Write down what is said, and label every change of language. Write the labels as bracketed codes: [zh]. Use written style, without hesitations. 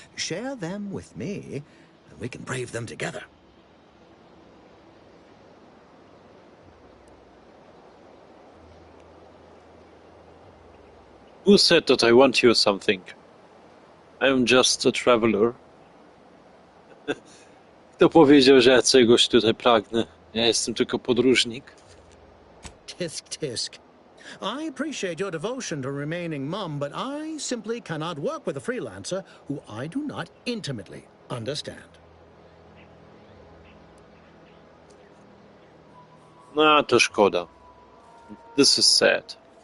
[en] Share them with me, and we can brave them together. Who said that I want you something? I am just a traveler. [pl] Kto powiedział, że ja czegoś tutaj pragnę? Ja jestem tylko podróżnik. [en] Tisk, tisk. I appreciate your devotion to remaining mum, but I simply cannot work with a freelancer who I do not intimately understand. [pl] No, to szkoda. [en] This is sad.